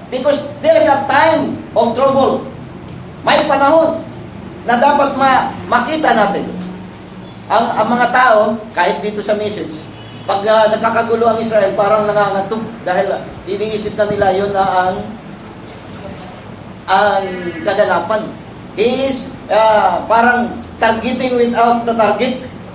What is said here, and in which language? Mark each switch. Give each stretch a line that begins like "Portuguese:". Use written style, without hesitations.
English: Because there is a time of trouble.
Filipino: May panahon na dapat makita natin. Ang mga tao, kahit dito sa message, pag nagkakagulo ang Israel, parang nangangatog dahil iniisip na nila yun na ang kaganapan.
English: He is parang targeting without the target.